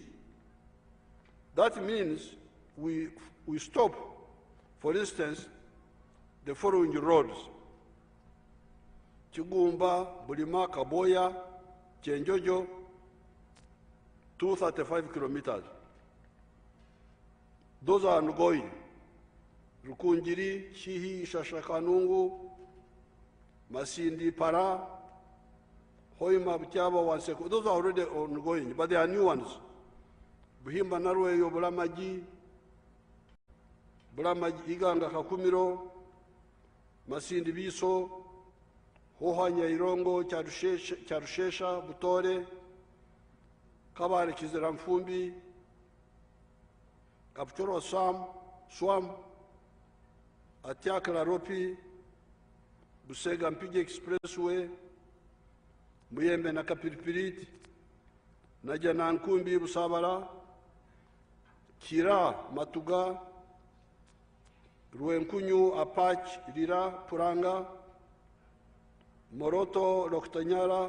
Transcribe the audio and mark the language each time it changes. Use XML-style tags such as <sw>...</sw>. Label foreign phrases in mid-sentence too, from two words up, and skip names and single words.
<en>That means we stop, for instance, the following roads: Chigumba, Bulima, Kaboya, Chenjojo, 235 kilometers. Those are ongoing. Rukunjiri, Shihi, Shashakanungu, Masindi, Para, Hoima, Butiaba, Wanseko. Those are already ongoing, but there are new ones. Buhimba, Narwe, Bulamaji, Iganga, Kakumiro, Masindi, Biso, Hohanya, Irongo, Charushesha, Butore, Kabare, Kizeramfumbi, Kapchoro Swam, Atiakla Ropi, Busega Mpige Expressway, Muyembe na Kapiripirit, Najana Nkumbi Busabara, Kira Matuga, Ruenkunyu Apach Lira Puranga, Moroto Loktanyara,</en>